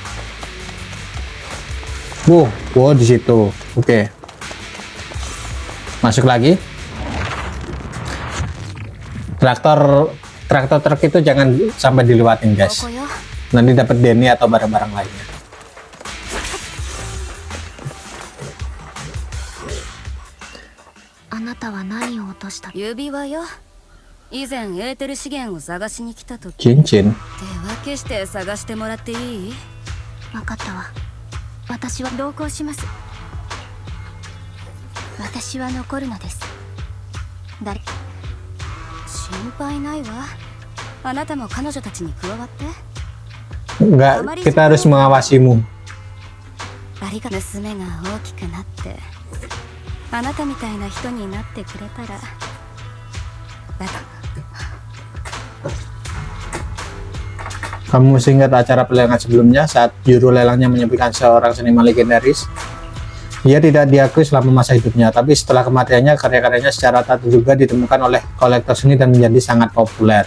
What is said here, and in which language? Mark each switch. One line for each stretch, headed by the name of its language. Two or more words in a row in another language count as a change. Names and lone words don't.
Indonesian: Wow, di situ. Oke. Masuk lagi. Traktor truk itu jangan sampai dilewatin guys.
Japanese: ここよ。
Indonesian: Nanti dapat Denny atau barang-barang lainnya.
Japanese: あなたは何を落とした？指輪よ。以前エーテル資源を探しに来た時。
Indonesian: Cincin.
Japanese: 手分けして探してもらっていい？分かったわ。私は同行します。私は残るのです。誰？心配ないわ。あなたも彼女たちに加わって。
Indonesian: Enggak, kita harus mengawasimu.
Japanese: ありが娘が大きくなって、あなたみたいな人になってくれたら。
Indonesian: Kamu masih ingat acara pelelangan sebelumnya saat juru lelangnya menyampaikan seorang seniman legendaris? Ia tidak diakui selama masa hidupnya, tapi setelah kematiannya karya-karyanya secara tak terduga ditemukan oleh kolektor seni dan menjadi sangat populer.